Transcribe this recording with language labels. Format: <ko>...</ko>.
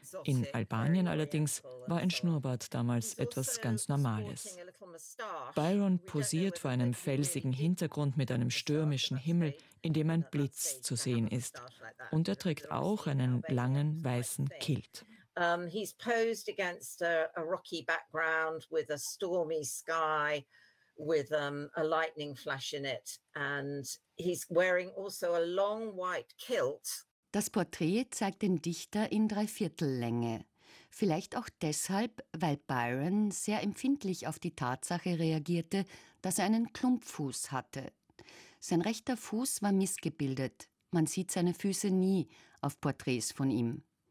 <de>In Albanien allerdings war ein Schnurrbart damals etwas ganz Normales. Byron posiert vor einem felsigen Hintergrund mit einem stürmischen Himmel, in dem ein Blitz zu sehen ist. Und er trägt auch einen langen weißen Kilt.</de> <en>He's posed against a rocky background with a stormy sky with a lightning flash in it. And he's wearing also a long white kilt.</en> <de>Das Porträt zeigt den Dichter in Dreiviertellänge. Vielleicht auch deshalb, weil Byron sehr empfindlich auf die Tatsache reagierte, dass er einen Klumpfuß hatte. Sein rechter Fuß war missgebildet. Man sieht seine Füße nie auf Porträts von ihm.</de>